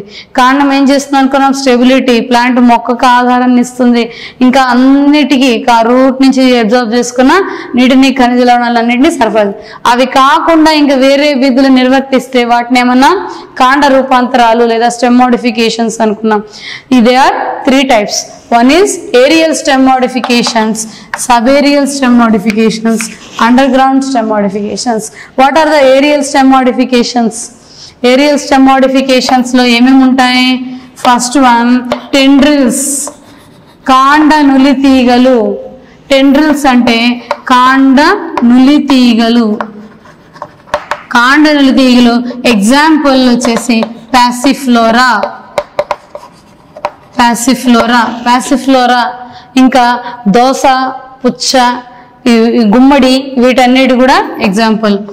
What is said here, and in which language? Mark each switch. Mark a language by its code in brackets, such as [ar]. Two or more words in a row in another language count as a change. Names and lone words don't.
[te] కాండం ఏం చేస్తుంది అనుకున్నాం? స్టెబిలిటీ, ప్లాంట్ మొక్కకు ఆధారాన్ని ఇస్తుంది. ఇంకా అన్నిటికీ రూట్ నుంచి అబ్జర్వ్ చేసుకున్న నీటిని, ఖనిజ లవణాలన్నింటినీ సరఫరా. అవి కాకుండా ఇంకా వేరే విధులు నిర్వర్తిస్తే వాటిని ఏమన్నా కాండ రూపాంతరాలు లేదా [en] stem modifications [te] అనుకున్నాం. [en] They are 3 types. One is aerial stem modifications, subaerial stem modifications, underground stem modifications. What are the aerial stem modifications? Aerial stem modifications [te] లో ఏమేం ఉంటాయి? [en] First one, [te] tendrils, కాండ నులి తీగలు. Tendrils అంటే కాండ నులి తీగలు. కాండ నులి తీగలు example వచ్చేసి passiflora. ప్యాసిఫ్లోరా ఇంకా దోస, పుచ్చ, గుమ్మడి వీటన్నిటి కూడా ఎగ్జాంపుల్.